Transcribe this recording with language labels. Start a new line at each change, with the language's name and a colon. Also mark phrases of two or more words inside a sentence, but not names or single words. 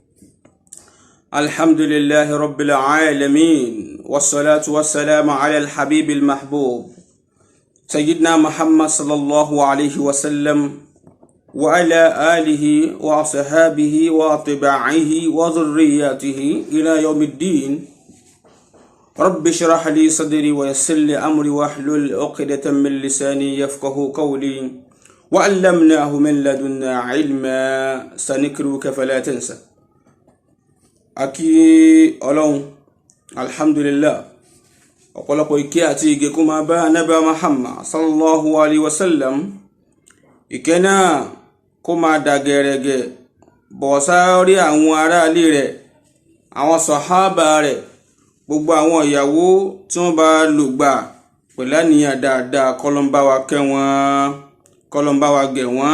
Arabic: الحمد لله رب العالمين، والصلاة والسلام على الحبيب المحبوب سيدنا محمد صلى الله عليه وسلم وعلى آله وصحابه وأتباعه وذرياته إلى يوم الدين. رب اشرح لي صدري ويسر لي أمري واحلل عقدة من لساني يفقه قولي وعلمناه من لدنا علما سنكرك فلا تنسى.
Yoruba: Aki Ọlọ́run alhamdulillah, ọ̀pọ̀lọpọ̀ ìkẹ́ àti ìgẹ̀ kó máa bá Ànábì Muhammad
Arabic: صلى الله عليه وسلم.
Yoruba: Ìkẹ́ náà kó máa dà gẹ̀rẹ̀gẹ̀ bọ̀ sórí àwọn ará ilé rẹ̀, àwọn sàhábà rẹ̀, gbogbo àwọn ìyàwó tí wọ́n bá lùgbà pẹ̀lú àníyàn dáadáa. K'Ọlọ́run bá wa kẹ́ wọn, K'Ọlọ́run bá wa gẹ̀ wọ́n.